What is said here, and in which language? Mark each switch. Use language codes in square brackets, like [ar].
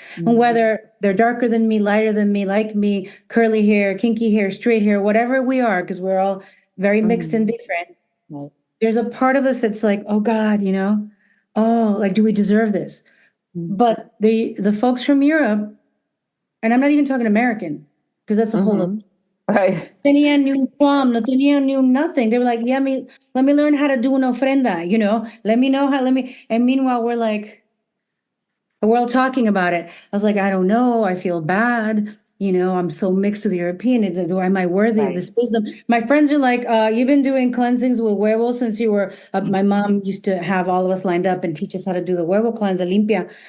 [en] And whether they're darker than me, lighter than me, like me, curly hair, kinky hair, straight hair, whatever we are, because we're all very mixed and different. Right. There's a part of us that's like, oh God, oh, like, do we deserve this? But the folks from Europe, and I'm not even talking American, because that's a whole other. Right. [es] Tenían ni un plum, no tenían ni un [en] nothing. They were like, yeah, let me learn how to do an ofrenda, let me know how, and meanwhile, we're all talking about it. I was like, I don't know. I feel bad. I'm so mixed with European. Am I worthy of this wisdom? My friends are like, you've been doing cleansings with huevos since you were, my mom used to have all of us lined up and teach us how to do the huevo cleanse, the limpia.